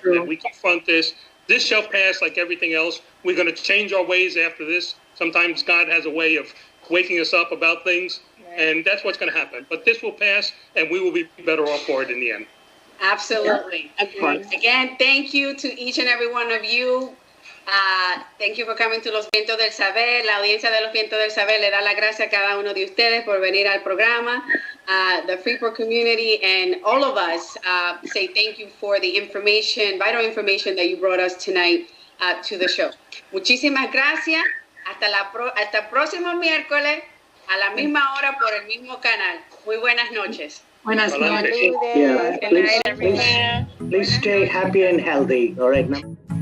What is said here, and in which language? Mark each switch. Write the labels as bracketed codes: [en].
[en] That we confront this. This shall pass like everything else. We're going to change our ways after this. Sometimes God has a way of waking us up about things. And that's what's going to happen. But this will pass, and we will be better off for it in the end. Absolutely. Again, thank you to each and every one of you. Thank you for coming to Los Vientos del Saber. [es] La audiencia de Los Vientos del Saber le da la gracia a cada uno de ustedes por venir al programa. [en] The Freeport community and all of us say thank you for the information, vital information that you brought us tonight to the show. [es] Muchísimas gracias. Hasta el próximo miércoles. A la misma hora por el mismo canal. Muy buenas noches. Buenas noches. [en] Yeah, please stay happy and healthy. All right, now.